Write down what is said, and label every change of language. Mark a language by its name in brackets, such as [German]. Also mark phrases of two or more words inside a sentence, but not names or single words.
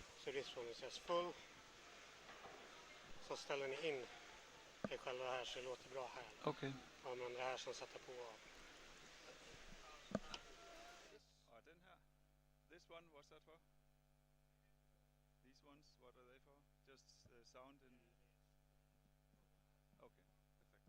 [English] to this one, it says full. [Swedish] Så ställer ni in det själva här så det låter bra här. Okay. Ja, men det här som sätter på av. [Danish] Og den her, [English] this one, what's that for? These ones, what are they for? Just sound and... Okay, perfect.